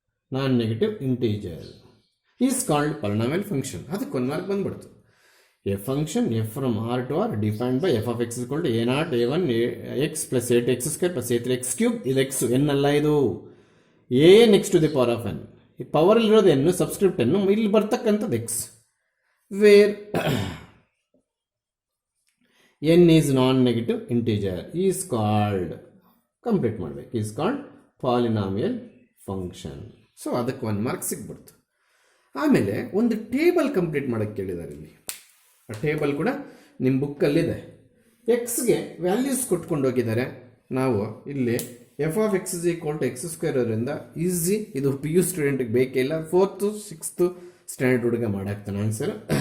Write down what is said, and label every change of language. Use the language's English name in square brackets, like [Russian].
[English] Non-negative integer is called polynomial function. [Kannada] ಅದಕ್ಕೆ ಒಂದು mark ಬಂದ್ಬಿಡ್ತು. [English] A function f from r to r defined by f of x is equal to a naught a1 x plus a2 x square plus a3 x cube. [Kannada] ಇದು x, n ಅಲ್ಲ ಇದು, [English] a next to the power of n. [Kannada] ಈ power ಇರೋದು n, subscript n, ಇಲ್ಲಿ ಬರ್ತಕ್ಕಂಥದ್ದು x. [English] Where n is non-negative integer is called, [Kannada] complete ಮಾಡಬೇಕು, [English] is called polynomial function. [Kannada] So ಅದಕ್ಕೆ ಒಂದು ಮಾರ್ಕ್ ಸಿಗ್ಬಿಡ್ತು. ಆಮೇಲೆ ಒಂದು ಟೇಬಲ್ ಕಂಪ್ಲೀಟ್ ಮಾಡೋಕ್ಕೆ ಕೇಳಿದ್ದಾರೆ ಇಲ್ಲಿ. ಆ ಟೇಬಲ್ ಕೂಡ ನಿಮ್ಮ ಬುಕ್ಕಲ್ಲಿದೆ. ಎಕ್ಸ್ಗೆ ವ್ಯಾಲ್ಯೂಸ್ ಕೊಟ್ಕೊಂಡು ಹೋಗಿದ್ದಾರೆ. ನಾವು ಇಲ್ಲಿ [English] f of x is equal to x square [Kannada] ಅವರಿಂದ ಈಸಿ, ಇದು ಪಿ ಯು ಸ್ಟೂಡೆಂಟ್ಗೆ ಬೇಕೇ ಇಲ್ಲ, 4th 6th ಸ್ಟ್ಯಾಂಡರ್ಡ್ ಹುಡುಗ ಮಾಡಾಕ್ತಾನೆ ಆನ್ಸರ್.